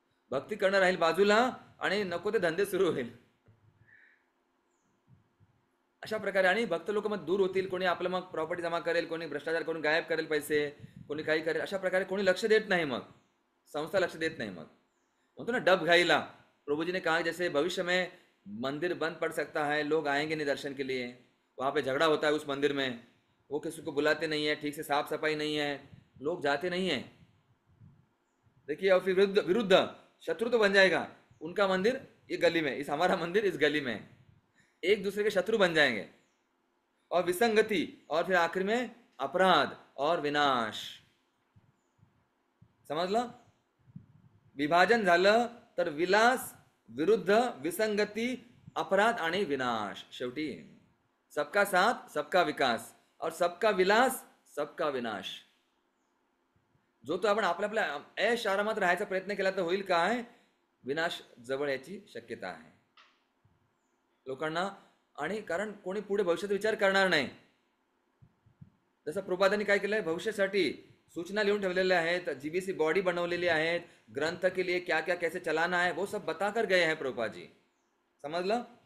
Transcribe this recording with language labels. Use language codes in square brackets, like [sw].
[mr] भक्ती करणं राहील बाजूला आणि नको ते धंदे सुरू होईल, अशा प्रकारे। आणि भक्त लोक मग दूर होतील, कोणी आपलं मग प्रॉपर्टी जमा करेल, कोणी भ्रष्टाचार करून गायब करेल पैसे, कोणी काही करेल, अशा प्रकारे कोणी लक्ष देत नाही, मग संस्था लक्ष देत नहीं। मग म्हणतो ना डब घाईला, [hi] प्रभु जी ने कहा जैसे भविष्य में मंदिर बंद पड़ सकता है, लोग आएंगे नहीं दर्शन के लिए, वहाँ पे झगड़ा होता है उस मंदिर में, वो किसी को बुलाते नहीं है, ठीक से साफ सफाई नहीं है, लोग जाते नहीं है। देखिए, और फिर विरुद्ध शत्रु तो बन जाएगा, उनका मंदिर ये गली में, इस हमारा मंदिर इस गली में, एक दूसरे के शत्रु बन जाएंगे, और विसंगति, और फिर आखिर में अपराध और विनाश। [mr] समजलं? विभाजन झालं तर विलास विरुद्ध विसंगती, अपराध आणि विनाश। [hi] शेवटी सबका साथ सबका विकास, और सबका विलास सबका विनाश। [mr] जो तो आपण आपल्या आपल्या ऐश आरामात राहायचा प्रयत्न केला तर होईल काय, विनाश जवळ याची शक्यता आहे लोकांना। आणि कारण कोणी पुढे भविष्याचा विचार करणार नाही। जसं प्रभुपादांनी काय केलंय, भविष्यासाठी सूचना लिहून ठेवलेल्या आहेत, जीबीसी बॉडी बनवलेली आहेत, [hi] ग्रंथ के लिए क्या क्या कैसे चलाना है वो सब बताकर गए हैं प्रभुपाद जी। [mr] समजलं?